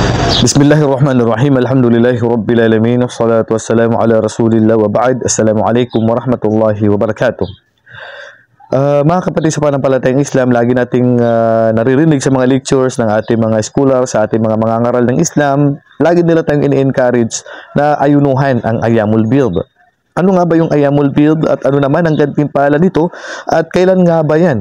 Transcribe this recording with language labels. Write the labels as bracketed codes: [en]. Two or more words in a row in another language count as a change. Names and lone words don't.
[ar] بسم الله الرحمن الرحيم. الحمد لله رب العالمين. والصلاة والسلام على رسول الله وبعد. السلام عليكم ورحمة الله وبركاته. [tl] Mga kapatid sa panampalatayang Islam, lagi nating naririnig sa mga lectures ng ating mga scholar, sa ating mga mangangaral ng Islam, lagi nila tayong ini-encourage na ayunuhan ang Ayyamul Bid. Ano nga ba yung Ayyamul Bid at ano naman ang gantimpala nito at kailan nga ba yan?